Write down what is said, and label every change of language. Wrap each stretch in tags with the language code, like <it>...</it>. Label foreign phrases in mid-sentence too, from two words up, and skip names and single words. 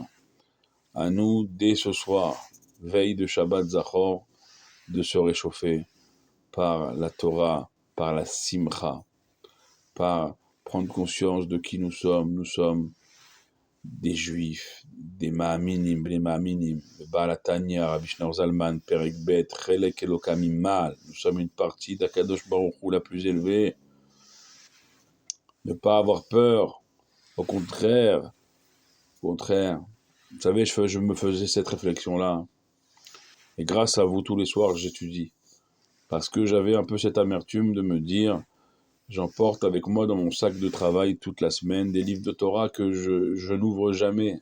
<fr>À nous, dès ce soir, veille de Shabbat Zachor, de se réchauffer par la Torah, par la Simcha, par prendre conscience de qui nous sommes. Nous sommes des Juifs, des Ma'aminim, les Ma'aminim, le Baal HaTanya, Rabbi Shneur Zalman,</fr> <he>פרק ב, חלק אלוקה ממעל.</he> <fr>Nous sommes une partie d'</fr> <he>הקדוש ברוך הוא</he> <fr>la plus élevée. Ne pas avoir peur, au contraire. Vous savez, je me faisais cette réflexion-là. Et grâce à vous, tous les soirs, j'étudie. Parce que j'avais un peu cette amertume de me dire, j'emporte avec moi dans mon sac de travail toute la semaine des livres de Torah que je n'ouvre jamais.</fr>